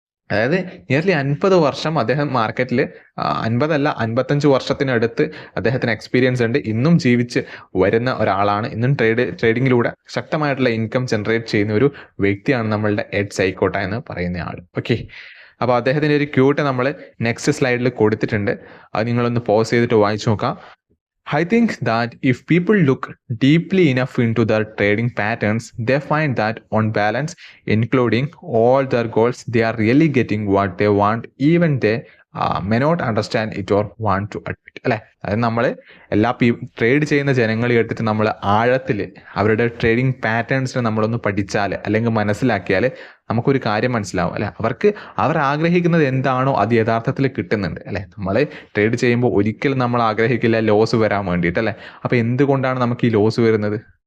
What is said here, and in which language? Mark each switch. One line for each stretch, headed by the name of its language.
Malayalam: അതായത് നിയർലി 50 വർഷം അദ്ദേഹം മാർക്കറ്റിൽ 55 വർഷത്തിനടുത്ത് അദ്ദേഹത്തിന് എക്സ്പീരിയൻസ് ഉണ്ട്. ഇന്നും ജീവിച്ച് വരുന്ന ഒരാളാണ്. ഇന്നും ട്രേഡിങ്ങിലൂടെ ശക്തമായിട്ടുള്ള ഇൻകം ജനറേറ്റ് ചെയ്യുന്ന ഒരു വ്യക്തിയാണ് നമ്മളുടെ എഡ് സൈക്കോട്ട എന്ന് പറയുന്ന ആൾ. അപ്പോൾ അദ്ദേഹത്തിൻ്റെ ഒരു ക്യൂട്ട് നമ്മൾ നെക്സ്റ്റ് സ്ലൈഡിൽ കൊടുത്തിട്ടുണ്ട്. അത് നിങ്ങളൊന്ന് പോസ് ചെയ്തിട്ട് വായിച്ചു നോക്കാം.
English: I think that if people look deeply enough into their trading patterns, they find that on balance, including all their goals, they are really getting what they want, even they may not understand it or want to admit.
Malayalam: അതായത് നമ്മൾ എല്ലാ trade ചെയ്യുന്ന ജനങ്ങളെ എടുത്തിട്ട് നമ്മൾ ആഴത്തിൽ അവരുടെ trading പാറ്റേൺസിനെ നമ്മളൊന്ന് പഠിച്ചാൽ അല്ലെങ്കിൽ മനസ്സിലാക്കിയാൽ നമുക്കൊരു കാര്യം മനസ്സിലാവും അവർ ആഗ്രഹിക്കുന്നത് എന്താണോ അത് യഥാർത്ഥത്തിൽ കിട്ടുന്നുണ്ട് നമ്മൾ ട്രേഡ് ചെയ്യുമ്പോൾ ഒരിക്കലും നമ്മൾ ആഗ്രഹിക്കില്ല ലോസ് വരാൻ വേണ്ടിയിട്ട് അപ്പോൾ എന്തുകൊണ്ടാണ് നമുക്ക് ഈ ലോസ് വരുന്നത്?